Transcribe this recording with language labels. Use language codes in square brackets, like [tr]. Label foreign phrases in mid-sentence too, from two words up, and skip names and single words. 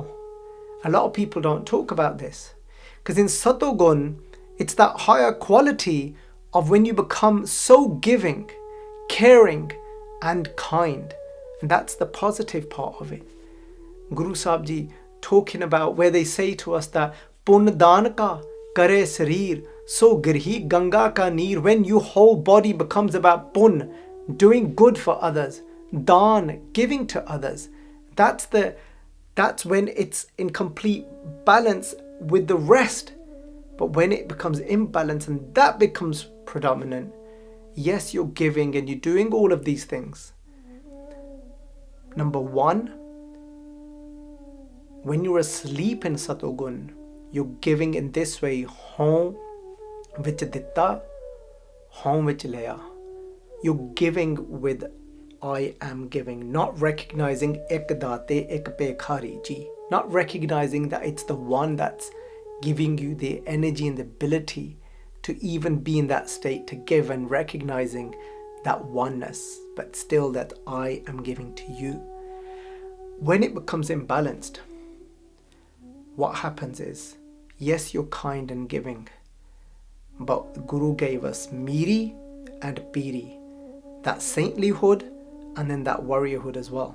[en] A lot of people don't talk about this, because in Satogun, it's that higher quality of when you become so giving, caring and kind. And that's the positive part of it. Guru Sahib Ji talking about where they say to us that [pa] ਪੁੰਨ ਦਾਨ ਕਾ ਕਰੇ ਸਰੀਰੁ ਸੋ ਗਿਰਹੀ ਗੰਗਾ ਕਾ ਨੀਰੁ. [en] When your whole body becomes about pun, doing good for others, daan, giving to others, that's when it's in complete balance with the rest. But when it becomes imbalanced and that becomes predominant, yes, you're giving and you're doing all of these things. Number one, when you're asleep in Satogun, you're giving in this way, [pa] ਹਉ ਵਿਚਿ ਦਿਤਾ ਹਉ ਵਿਚਿ ਲਇਆ. [en] You're giving with I am giving, not recognizing [pa] ਏਕੁ ਦਾਤਾ ਏਕ ਭਿਖਾਰੀ ਜੀ, [en] not recognizing that it's the one that's giving you the energy and the ability to even be in that state to give, and recognizing that oneness, but still that I am giving to you. When it becomes imbalanced, what happens is, yes, you're kind and giving, but the Guru gave us Miri and Piri, that saintlyhood and then that warriorhood as well.